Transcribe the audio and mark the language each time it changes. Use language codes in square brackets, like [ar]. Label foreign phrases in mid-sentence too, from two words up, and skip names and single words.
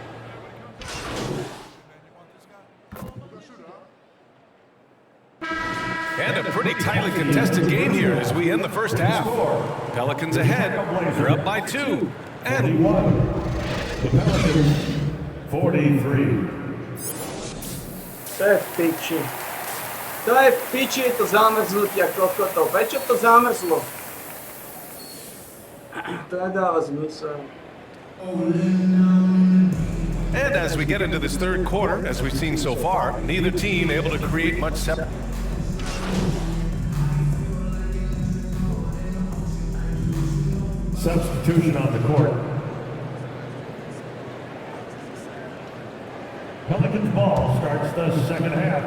[en] And a pretty tightly contested game here as we end the first half. Pelicans ahead. They're up by 2. And 43. [sk] To je v piči. To je v piči, to zamrznutia kokotov. Prečo to zamrzlo? To nedáva zmysel. [en] And as we get into this third quarter, as we've seen so far, neither team able to create much Substitution on the court. Pelicans ball starts the second half.